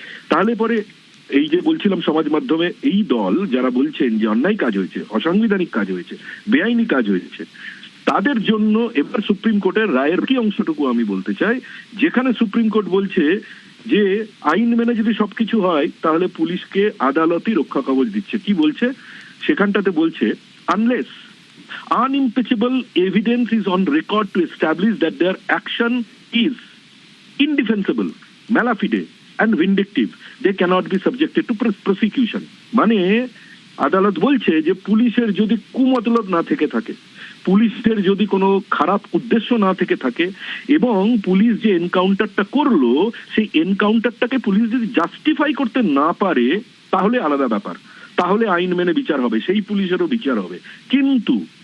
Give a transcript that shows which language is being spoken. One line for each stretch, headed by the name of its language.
Bangla: তাহলে পরে এই যে বলছিলাম সমাজ মাধ্যমে এই দল যারা বলছেন যে অন্যায় কাজ হয়েছে, অসাংবিধানিক কাজ হয়েছে, বেআইনি কাজ হয়েছে, তাদের জন্য এবার সুপ্রিম কোর্টের রায়ের কি অংশটুকু আমি বলতে চাই, যেখানে সুপ্রিম কোর্ট বলছে যে আইন মেনে যদি সবকিছু হয় তাহলে পুলিশকে আদালতই রক্ষা কবচ দিচ্ছে। কি বলছে সেখানটাতে? বলছে
English: Unless unimpeachable evidence is on record to establish that their action is indefensible, malafide and vindictive, they cannot be subjected to prosecution.
Bangla: মানে আদালত বলছে যে পুলিশের যদি কুমতলব না থেকে থাকে, পুলিশের যদি কোনো খারাপ উদ্দেশ্য না থেকে থাকে, এবং পুলিশ যে এনকাউন্টারটা করলো সেই এনকাউন্টারটাকে পুলিশ যদি জাস্টিফাই করতে না পারে, তাহলে আলাদা ব্যাপার, তাহলে আইন মেনে বিচার হবে, সেই পুলিশেরও বিচার হবে। কিন্তু